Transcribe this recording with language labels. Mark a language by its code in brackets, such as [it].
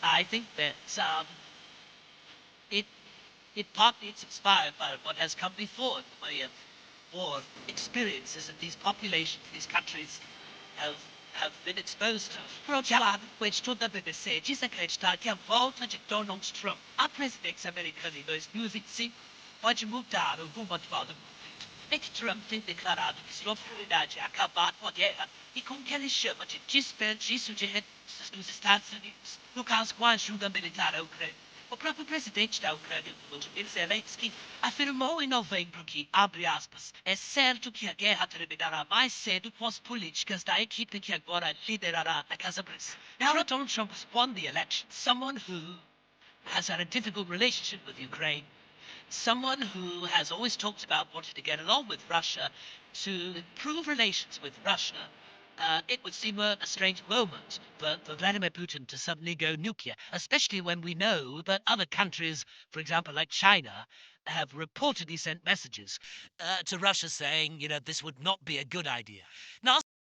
[en] I think that it it partly it's inspired by what has come before, the way of war experiences that these populations, these countries have been exposed to. [pt] Protelar questo da BBC diz acreditar que a volta de Donald Trump à presidência americana em 2025 pode mudar o rumo atual do conflito. É que Trump tem declarado que sua prioridade é acabar com a guerra e com o que ele chama de desperdício de recursos dos Estados Unidos, no caso com a ajuda militar à Ucrânia. O próprio presidente da Ucrânia, Volodymyr Zelensky, afirmou em novembro que, abre aspas, é certo que a guerra terminará mais cedo com as políticas da equipe que agora liderará a Casa Branca. [en] Now Donald Trump won the election, someone who has had a difficult relationship with Ukraine, someone who has always talked about wanting to get along with Russia, to improve relations with Russia, it would seem a strange moment for Vladimir Putin to suddenly go nuclear, especially when we know that other countries, for example, like China, have reportedly sent messages to Russia saying, this would not be a good idea. Now,